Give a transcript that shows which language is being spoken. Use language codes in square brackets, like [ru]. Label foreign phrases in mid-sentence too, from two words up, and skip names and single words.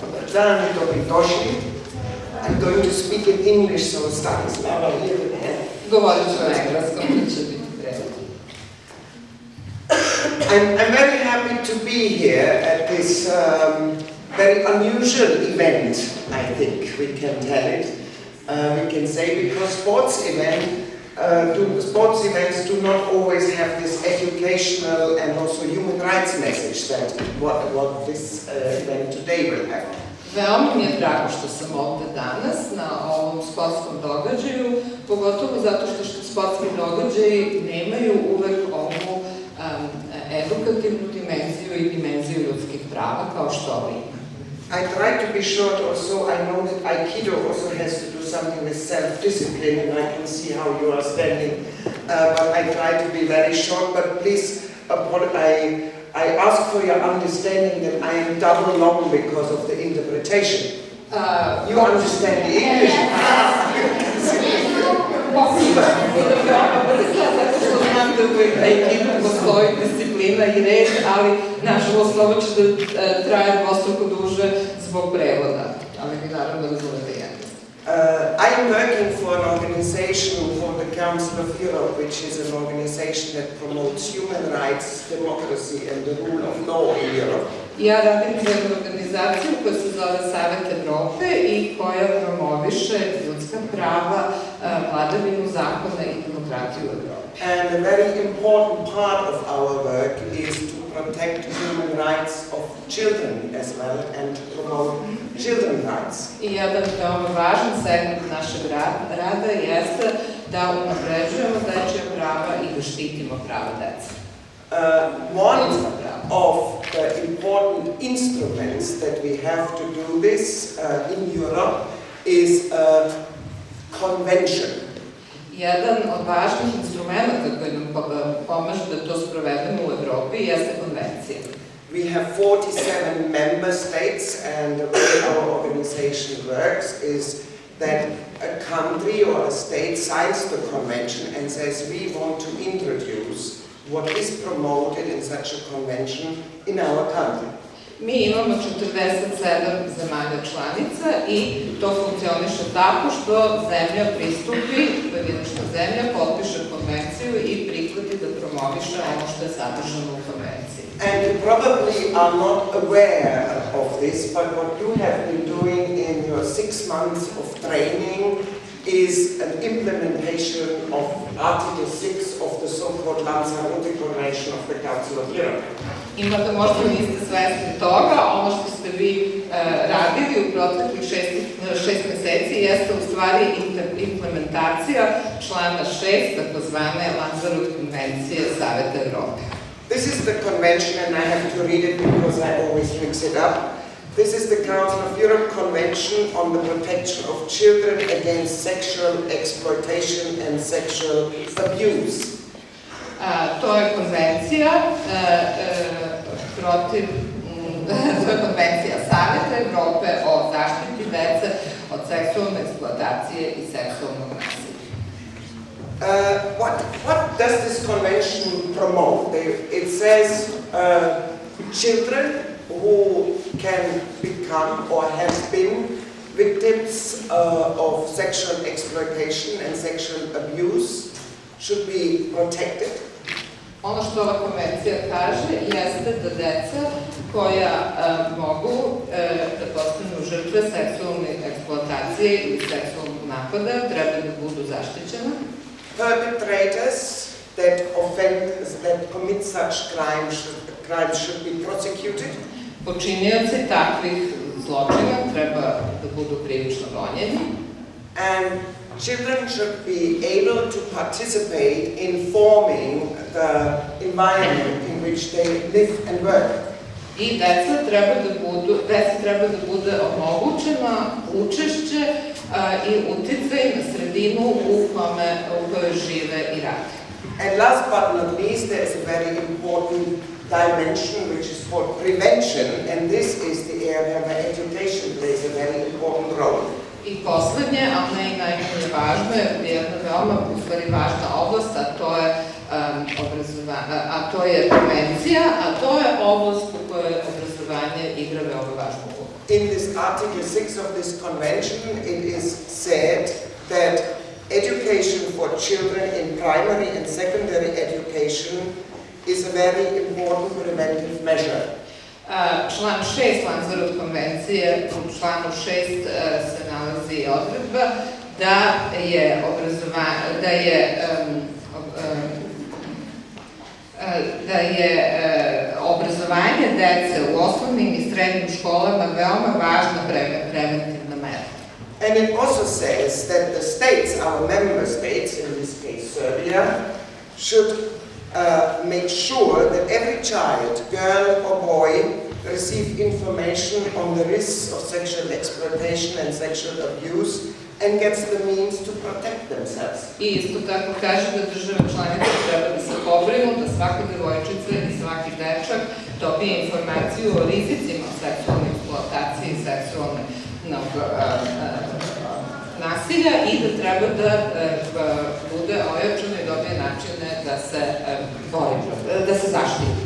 [sr] dan dobrodošli. [en] I'm going to speak in English, so Stanislava, here with me. [sr] Govorit ću na engleskom, to će biti prevod. [en] I'm very happy to be here at this very unusual event, I think we can tell it. We can say because sports events do not always have this educational and also human rights message that what this event today will have. [sr] Veoma mi je drago što sam ovde danas na ovom sportskom događaju, pogotovo zato što sportski događaji nemaju uvek ovu edukativnu dimenziju i dimenziju ljudskih prava kao što ovo ima. [en] I try to be short also. I know that Aikido also has to do something with self-discipline, and I can see how you are standing. But I try to be very short, but please, I ask for your understanding that I am double long because of the interpretation. You understand the English? [sr] Zato što znam da u Aikidu postoji disciplina i red, ali nažalost ovo će da traje dvostruko duže zbog prevoda, ali vi naravno razumete engleski. [en] I am working for an organization called the Council of Europe, which is an organization that promotes human rights, democracy and the rule of law in Europe. [sr] Ja radim za jednu organizaciju koja se zove Savet Evrope i koja promoviše ljudska prava, vladavinu zakona i demokratiju u Evropi. [en] And a very important part of our work is to protect human rights of children as well and promote children's rights. [sr] I jedan veoma važan segment našeg rada jeste da unapređujemo dečja prava i da štitimo prava dece. [en] One of the important instruments that we have to do this in Europe is a convention. [sr] Jedan od važnih instrumenta koji nam pomaže da to sprovedemo u Evropi jeste konvencija. [en] We have 47 member states, and the way our organization works is that a country or a state signs the convention and says we want to introduce what is promoted in such a convention in our country. [sr] Mi imamo 47 zemalja članica i to funkcioniše tako što zemlja pristupi, pojedinačna zemlja potpiše konvenciju i prihvati da promoviše ono što je sadržano u konvenciji. [en] And you probably are not aware of this, but what you have been doing in your 6 months of training is an implementation of Article 6 of the so-called Lanzarote Convention of the Council of Europe. [sr] Imate možda niste svesni toga, ono što ste vi radili u proteklih 6 meseci jeste u stvari implementacija člana 6, takozvane Lanzarote konvencije Saveta Evrope. [en] This is the convention, and I have to read it because I always mix it up. This is the Council of Europe Convention on the Protection of Children Against Sexual Exploitation and Sexual Abuse. [sr] To je konvencija Saveta Evrope o zaštiti dece od seksualne eksploatacije i seksualnog nasilja. [en] What does this convention promote? It says children who can become or have been victims of sexual exploitation and sexual abuse should be protected. [sr] Ono što ova konvencija kaže jeste da deca koja mogu da postanu žrtve seksualne eksploatacije ili seksualnog napada treba da budu zaštićena. [en] Perpetrators that commit such crimes should be prosecuted. [sr] Počinioci takvih zločina treba da budu krivično gonjeni. [en] And children should be able to participate in forming the environment in which they live and work. [sr] I deci treba da bude omogućeno učešće i uticaj na sredinu u kojoj žive i rade. [en] And last but not least, there is a very important dimension which is called prevention, and this is the area where education plays a very important role. [sr] I poslednje, ali ne i najmanje važno, je jedna veoma važna oblast, a to je prevencija, a to je oblast u kojoj obrazovanje igra veoma važnu ulogu. [en] in this Article 6 of this convention, it is said that education for children in primary and secondary education is a very important preventive measure. [sr] Član 6 Lanzarot konvencije, u članu 6 se nalazi odredba da je obrazovanje dece u osnovnim i srednjim školama veoma važna preventivna mera. [en] And it also says that the states, our member states, in this case Serbia, should make sure that every child, girl or boy, receive information on the risks of sexual exploitation and sexual abuse and gets the means to protect themselves. [sr] I isto tako kaže da države članice treba da se pobrinu da svaka devojčica i svaki dečak dobije informaciju o rizicima seksualne eksploatacije i seksualnog nasilja i da treba da bude ojačano i dobije načine da se bori, da se zaštiti.